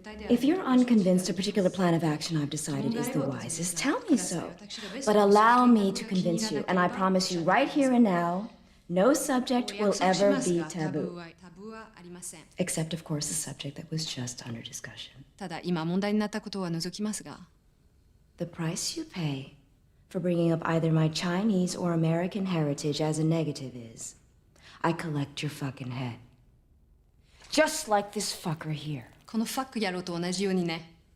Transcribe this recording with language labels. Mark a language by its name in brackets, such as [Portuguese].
[English] If you're unconvinced a particular plan of action I've decided is the wisest, tell me so. But allow me to convince you, and I promise you right here and now, no subject will ever be taboo. Except, of course, the subject that was just under discussion. [Japanese] ただ今問題になったことは除きますが、 [English] The price you pay for bringing up either my Chinese or American heritage as a negative is, I collect your fucking head. Just like this fucker here. [Japanese] このファック野郎と同じようにね。